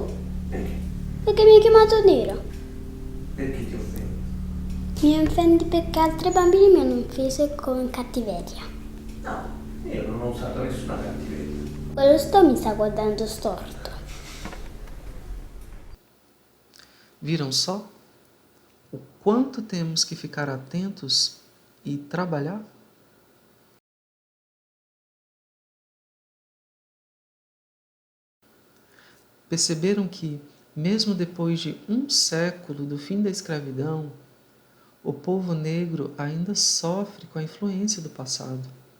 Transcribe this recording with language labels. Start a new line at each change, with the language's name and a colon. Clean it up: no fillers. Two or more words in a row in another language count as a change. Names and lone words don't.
Italian: Perché? Perché mi hai chiamato nera. Perché ti offendi? Mi offendi perché altri bambini mi hanno offeso con cattiveria. No, io non ho usato nessuna cattiveria. Quello mi sta guardando storto.
Portuguese: Viram só o quanto temos que ficar atentos e trabalhar? Perceberam que, mesmo depois de um século do fim da escravidão, o povo negro ainda sofre com a influência do passado.